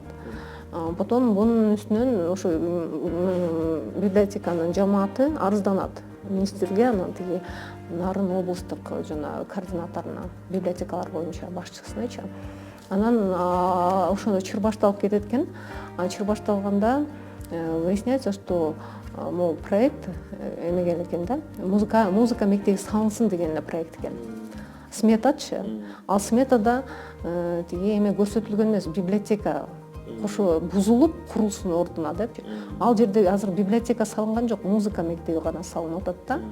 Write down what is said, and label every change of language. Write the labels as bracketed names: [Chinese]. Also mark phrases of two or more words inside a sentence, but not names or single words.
[Kyrgyz] Потом бунун үстүнөн ошо библиотеканын жамааты арызданат министрге, анан тиги Нарын облустук жана координаторуна, библиотекалар боюнча башчысыначы. Анан ошондо чыр башталып кетет экен. Чыр башталганда [Russian] выясняется, что [Kyrgyz] могу проект эмеген экен да, музыка мектеби салынсын деген эле проект экен. Сметачы. Ал сметада тиги эме көрсөтүлгөн эмес, библиотека ошо бузулуп курулсун ордуна деп. Ал жерде азыр библиотека салынган жок, музыка мектеби гана салынып атат да.